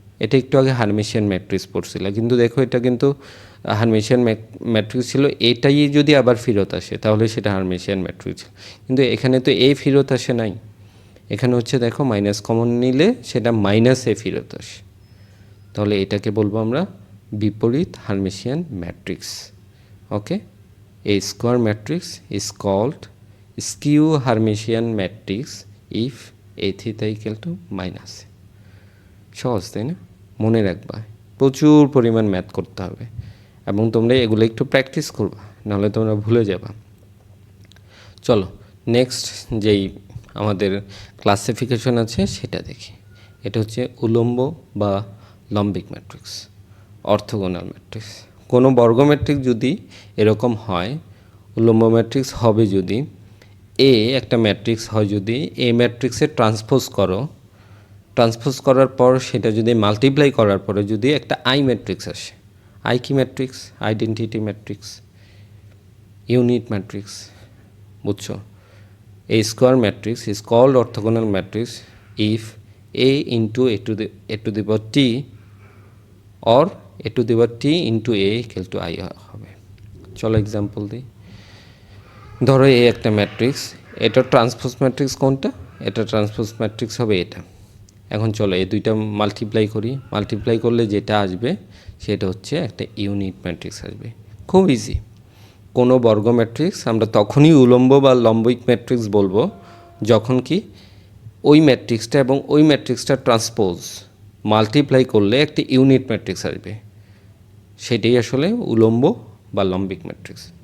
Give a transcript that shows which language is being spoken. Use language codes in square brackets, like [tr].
[bn] এটা একটু আগে হারমিশিয়ান ম্যাট্রিক্স পড়ছিল, কিন্তু দেখো এটা কিন্তু হারমিশিয়ান ম্যাট্রিক্স ছিল। এটাই যদি আবার ফেরত আসে তাহলে সেটা হারমিশিয়ান ম্যাট্রিক্স, কিন্তু এখানে তো এ ফেরত আসে নাই। এখানে হচ্ছে দেখো মাইনাস কমন নিলে সেটা মাইনাস এ ফেরত আসে, তাহলে এটাকে বলবো আমরা বিপরীত Hermitian matrix. [en] Okay, a square matrix is called skew Hermitian matrix if a theta equal to minus a. [bn] সহজ তাই না? মনে রাখবা, প্রচুর পরিমাণ ম্যাথ করতে হবে এবং তোমরা এগুলো একটু প্র্যাকটিস করবা, নাহলে তোমরা ভুলে যাবা। চলো নেক্সট যেই আমাদের ক্লাসিফিকেশন আছে সেটা দেখি। এটা হচ্ছে উলম্ব বা লম্বিক ম্যাট্রিক্স, অর্থোগোনাল ম্যাট্রিক্স। কোনো বর্গ ম্যাট্রিক্স যদি এরকম হয়, উলম্ব ম্যাট্রিক্স হবে যদি এ একটা ম্যাট্রিক্স হয়, যদি এ ম্যাট্রিক্সে ট্রান্সপোজ করো, ট্রান্সপোজ করার পর সেটা যদি মাল্টিপ্লাই করার পরে যদি একটা আই ম্যাট্রিক্স আসে, আই কি matrix? Identity matrix, unit matrix, বুঝছো? [en] A square matrix is called orthogonal matrix if A into a to the power t or a to the power t into a equal to I [bn] হবে। চলো example দিই। ধরো এ একটা matrix, এটা transpose matrix কোনটা? এটা transpose matrix হবে এটা। এখন চলো এই দুইটা মাল্টিপ্লাই করি, মাল্টিপ্লাই করলে যেটা আসবে সেটা হচ্ছে একটা ইউনিট ম্যাট্রিক্স আসবে। খুব ইজি। কোনো বর্গ ম্যাট্রিক্স আমরা তখনই উলম্ব বা লম্বিক ম্যাট্রিক্স বলবো যখন কি ওই ম্যাট্রিক্সটা এবং ওই ম্যাট্রিক্সটা ট্রান্সপোজ মাল্টিপ্লাই করলে একটা ইউনিট ম্যাট্রিক্স আসবে, সেটাই আসলে উলম্ব বা লম্বিক ম্যাট্রিক্স।